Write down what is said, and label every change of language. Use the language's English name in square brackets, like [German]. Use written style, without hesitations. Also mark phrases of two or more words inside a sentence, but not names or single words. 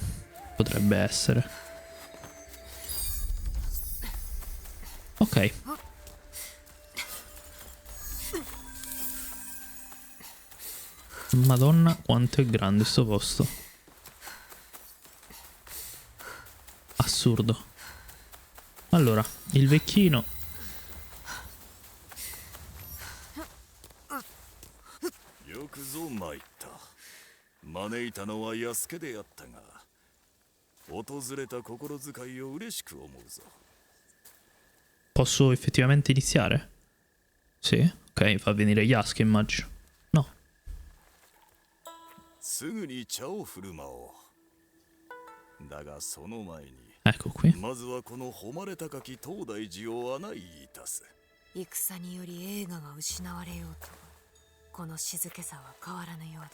[Italian] Potrebbe essere. Ok. Madonna, quanto è grande sto posto. Assurdo. Allora, il vecchino. [Japanese] よくぞ参った。招いたのは安家であったが、訪れた心遣いを嬉しく思うぞ。 [Italian] Posso effettivamente iniziare? Sì, ok, fa venire Yasuke immagino. No. [Japanese] すぐに茶を振る舞おう。だがその前に、 [Italian] Ecco qui. [Japanese] まずはこの誉れ高き東大寺を案内いたす。戦により栄華が失われようと、この静けさは変わらぬようで。